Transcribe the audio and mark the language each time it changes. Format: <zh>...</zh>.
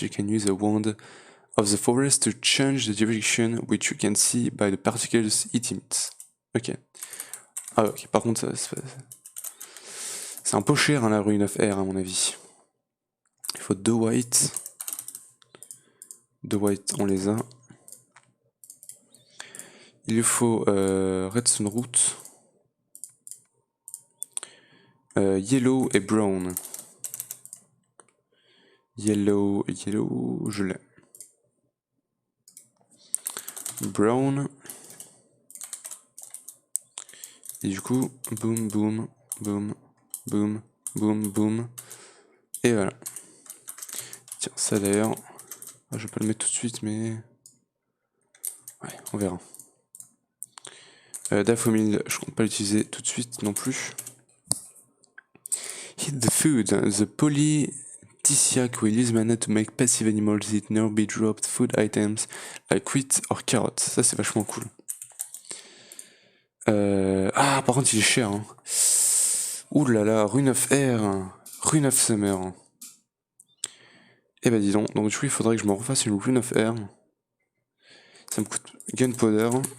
<en>You can use a wand of the forest to change the direction which you can see by the particles it emits. Ok.</en> <fr>Ah ok, par contre, c'est un peu cher hein, la</fr> <en>Rune of Air</en> <fr>à mon avis. Il faut 2 white. 2 white, on les a. Il faut Redstone Root. Yellow et Brown. Yellow, je l'ai.</fr> <en>Brown.</en> <fr>Et du coup, boum, boum, boum, boum, boum, boum. Et voilà. Tiens, ça d'ailleurs, je vais pas le mettre tout de suite, mais... Ouais, on verra. Daphomil, je compte pas l'utiliser tout de suite non plus.</fr> <en>Hit the food. The Polytisiac will use mana to make passive animals eat nearby dropped food items like wheat or carrots.</en> <fr>Ça, c'est vachement cool. Ah, par contre, il est cher. Hein. Ouh là là,</fr> <en>Rune of Air. Rune of Summer.</en> <fr>Eh bah dis donc, du coup il faudrait que je me refasse une</fr> <en>Rune of Air.</en> <fr>Ça me coûte Gunpowder.</fr>